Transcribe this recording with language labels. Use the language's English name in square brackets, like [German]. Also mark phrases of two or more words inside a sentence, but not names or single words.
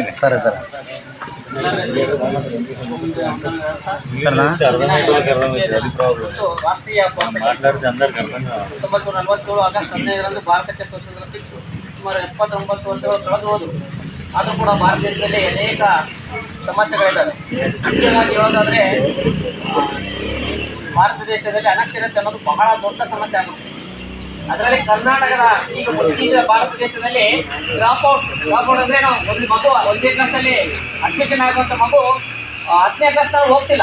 [Telugu] సరే సరే ರಾಷ್ಟ್ರೀಯ ಮಾట్లాಡಿದ అందరికి అర్థం కావాలి. [Kannada] 1947 ಆಗಸ್ಟ್ 15ರಂದು ಭಾರತಕ್ಕೆ ಸ್ವಾತಂತ್ರ್ಯ ಸಿಕ್ಕಿತು. ಸುಮಾರು 79 ವರ್ಷಗಳು ಕಳೆದು ಹೋದವು. ಆದರೂ ಕೂಡ ಭಾರತ ದೇಶದಲ್ಲಿ ಅನೇಕ ಸಮಸ್ಯೆಗಳಿದ್ದಾವೆ. ಮುಖ್ಯವಾಗಿ ಹೇಳೋದಾದರೆ ಭಾರತ ದೇಶದಲ್ಲಿ ಅನಕ್ಷರತೆ ಅನ್ನೋದು ಬಹಳ ದೊಡ್ಡ ಸಮಸ್ಯೆ ಆಗುತ್ತೆ. ಅದರಲ್ಲಿ ಕರ್ನಾಟಕದ ಈಗ ಭಾರತ ದೇಶದಲ್ಲಿ [English] drop out [Kannada] ಅಂದರೆ ನಾವು ಒಂದು ಮಗು 1ನೇ ಕ್ಲಾಸಲ್ಲಿ ಅಡ್ಮಿಷನ್ ಆಗುವಂಥ ಮಗು 10ನೇ ಕ್ಲಾಸ್ ಹೋಗ್ತಿಲ್ಲ.